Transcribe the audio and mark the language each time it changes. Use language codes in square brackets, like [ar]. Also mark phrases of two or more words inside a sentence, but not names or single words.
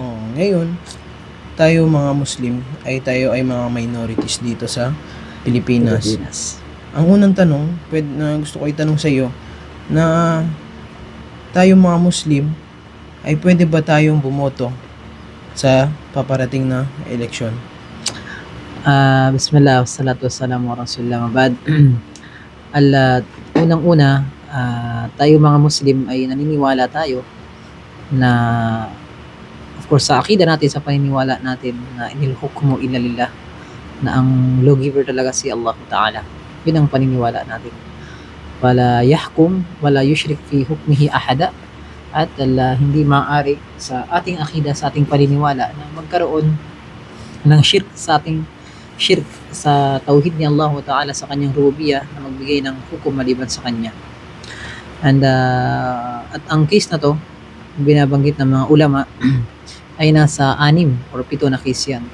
[tl] Ngayon, tayo mga Muslim tayo ay mga minorities dito sa Pilipinas. Ang unang tanong, na gusto ko itanong sa iyo, na tayo mga Muslim ay pwede ba tayong bumoto sa paparating na eleksyon? [ar] بسم الله والصلاة والسلام على رسول الله, mabad. [tl] Unang-una, tayo mga Muslim ay naniniwala tayo na, [en] of course, [tl] sa akida natin, sa paniniwala natin na [ar] إن الحكم إلا لله, [tl] na ang lawgiver talaga si Allah Ta'ala. Yun ang paniniwala natin. [ar] ولا يحكم ولا يشرك في حكمه أحدا, [tl] at hindi maaari sa ating akida, sa ating paniniwala na magkaroon ng shirk sa tauhid ni Allah Ta'ala sa kanyang rububiyah, na magbigay ng hukom maliban sa kanya. And at ang case na to, binabanggit ng mga ulama ay nasa 6 or 7 na case yan.